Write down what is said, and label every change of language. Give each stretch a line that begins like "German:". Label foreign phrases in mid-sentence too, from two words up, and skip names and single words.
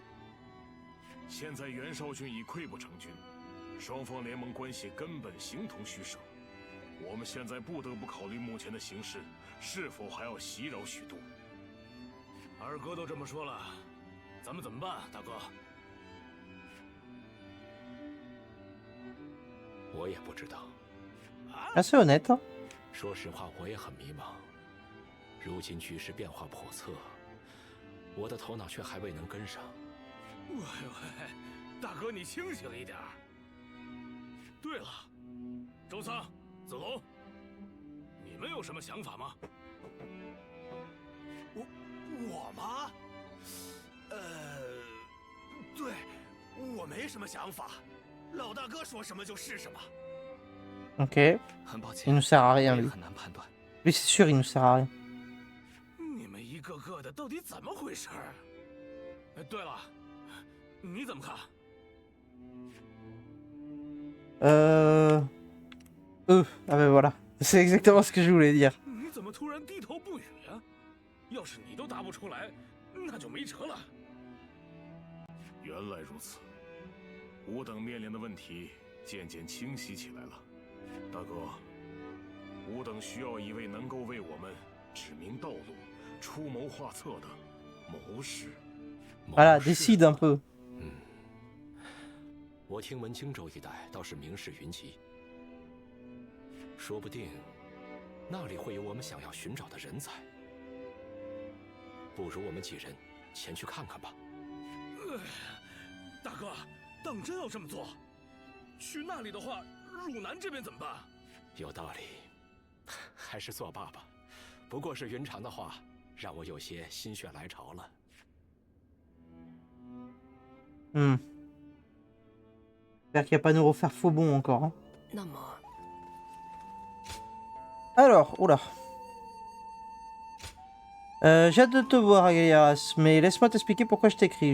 Chinese: 现在袁绍军已溃不成军，双方联盟关系根本形同虚设。我们现在不得不考虑目前的形势，是否还要袭扰许都。二哥都这么说了，咱们怎么办，大哥？我也不知道。
French: assez honnête hein。
Chinese: 说实话，我也很迷茫。如今局势变化叵测，我的头脑却还未能跟上。喂，大哥，你清醒一点。对了，周仓、子龙，你们有什么想法吗？我吗？对，我没什么想法。老大哥说什么就是什么。
French: Ok. Il nous sert à rien, lui. Lui, c'est sûr, il nous sert à rien.
Chinese: 你们一个个的到底怎么回事？对了，你怎么看？
French: Ah ben voilà. C'est exactement ce que je voulais dire.
Chinese: 你怎么突然低头不语啊？要是你都答不出来，那就没辙了。原来如此，吾等面临的问题渐渐清晰起来了。大哥，吾等需要一位能够为我们指明道路、出谋划策的谋士。
French: Voilà, décide un peu.
Chinese: 我听闻荆州一带倒是名士云集，说不定那里会有我们想要寻找的人才。不如我们几人前去看看吧。大哥，当真要这么做？去那里的话，汝南这边怎么办？有道理，还是作罢吧。不过是云长的话，让我有些心血来潮了。
French: J'espère qu'il va pas nous refaire faux bon encore. Hein.
Chinese: 那么，
French: Alors, oula. J'ai hâte de te voir, Agaliaras, mais laisse-moi t'expliquer pourquoi je t'écris.